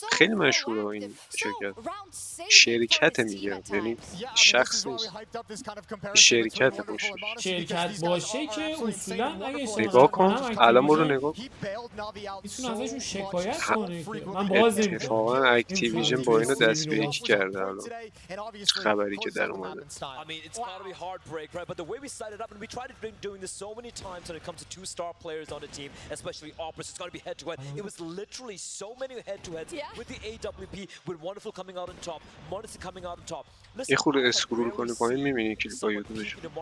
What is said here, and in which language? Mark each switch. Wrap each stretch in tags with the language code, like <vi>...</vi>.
<fa>خیلی مشهوره این شرکت. شرکت میگه، یعنی شخص نیست، شرکت باشه. شرکت باشه که اصولا اگه اشتباه نگاه کن نکنم الان برو نگاه کن. میتونه ازشون شکایت کنه که من باز نمی‌کنم. اتفاقا اکتیویژن با اینو دست به یکی کرده الان. خبری که در اومده.</fa> <en>I mean, it's got to be heartbreak, right? But the way we set it up, and we tried doing this so many times when it comes to two-star players on a team, especially Opera, it's got to be head-to-head. It was literally so many head-to-heads with the AWP, with Wonderful coming out on top, Monesi coming out on top.</en> <fa>یه خورده اسکرول کنی پایین می‌بینی کلیپ‌های یوتیوبش.</fa>